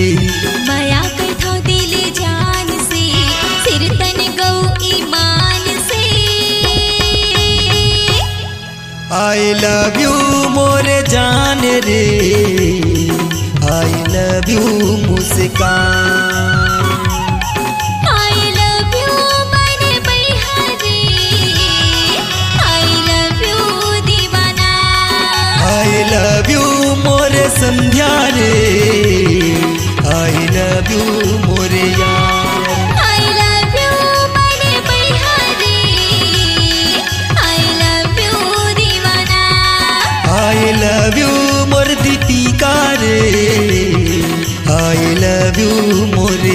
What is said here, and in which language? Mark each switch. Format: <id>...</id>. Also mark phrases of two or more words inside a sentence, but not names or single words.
<hne>माया कथो दिल जान से, सिर तन गौ ईमान से।</hne> <en>I love you</en> <hne>मोरे जान रे,</hne> <en>I love you मुस्कान। I love you</en> <hne>बने बहारे,</hne> <en>I love you दीवाना। I love you</en> <hne>मोरे संध्या रे,</hne> <en>I love you</en> <hne>मोरे यार।</hne> <en>I love you</en> <hne>बने बहारे,</hne> <en>I love you दीवाना। I love you</en> <hne>मोर दीपिका रे,</hne> <en>I love you मोर</en>